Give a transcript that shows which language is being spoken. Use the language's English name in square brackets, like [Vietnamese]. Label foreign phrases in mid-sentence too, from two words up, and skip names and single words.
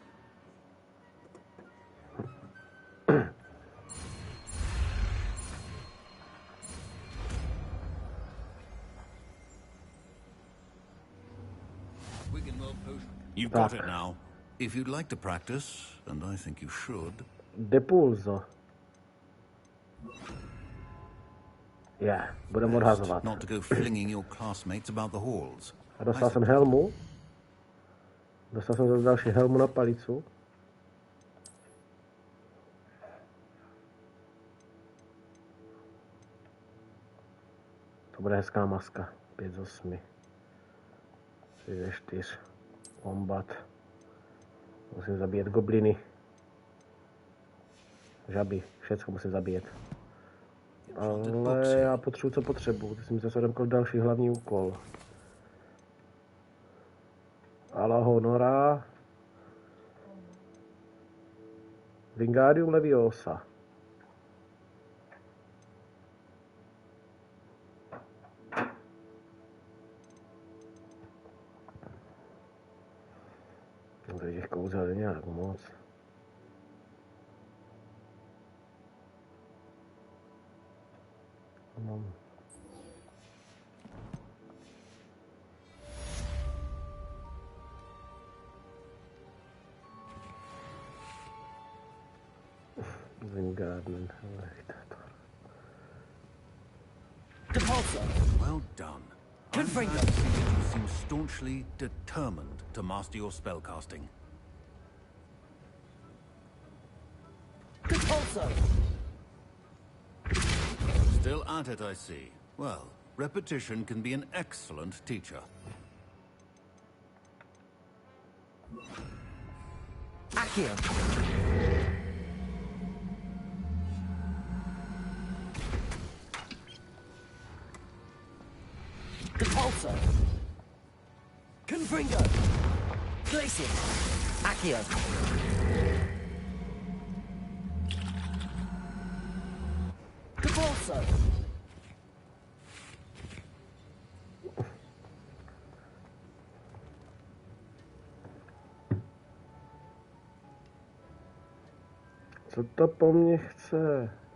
[English] You've got it now. If you'd like to practice, and I think you should. [Czech] Depulso. Yeah, budem odhazovat. [English] Not to go flinging your classmates about the halls. [Czech] A dostal jsem helmu. Dostal jsem zase další helmu na palicu. To bude hezká maska. 5 z 8. 3 ze 4. Kombat. Musím zabíjet gobliny. Žaby. Všecko musím zabíjet. Ale já potřebuji, co potřebuji. Ty jsi mi zase odemkl další hlavní úkol. Ala honora. Wingardium Leviosa. No to těch kouzel je nějak moc. Mám. Wingardium, [English] Well done. Good for you. You seem staunchly determined to master your spellcasting. Still at it, I see. Well, repetition can be an excellent teacher. Accio. Depulso. Confringo. Glacier. Accio. Depulso. [Czech] Co to po mně chce?